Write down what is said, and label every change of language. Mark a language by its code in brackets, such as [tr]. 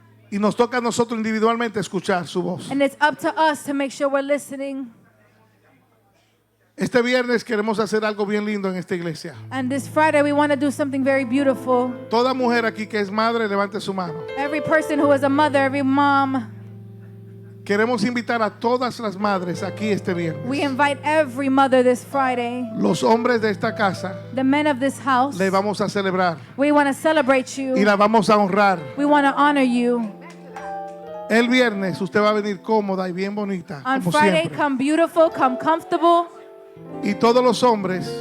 [es] Y nos toca a nosotros individualmente escuchar su voz. [en] and it's up to us to make sure we're listening. [es] Este viernes queremos hacer algo bien lindo en esta iglesia. [en] And this Friday, we want to do something very beautiful. [es] Toda mujer aquí que es madre, levante su mano. [en] Every person who is a mother, every mom, [es] Queremos invitar a todas las madres aquí este [en] we [es] viernes. [en] invite every mother this Friday. [es] Los hombres de esta casa [en] The men of this house, [es] le vamos a celebrar [en] we want to celebrate [es] y [en] you. [es] la vamos a honrar. [en] We want to honor you. [es] El viernes usted va a venir cómoda y bien bonita, [en] On [es] como [en] Friday, [es] siempre. [en] come beautiful, come comfortable, [es] Y todos los hombres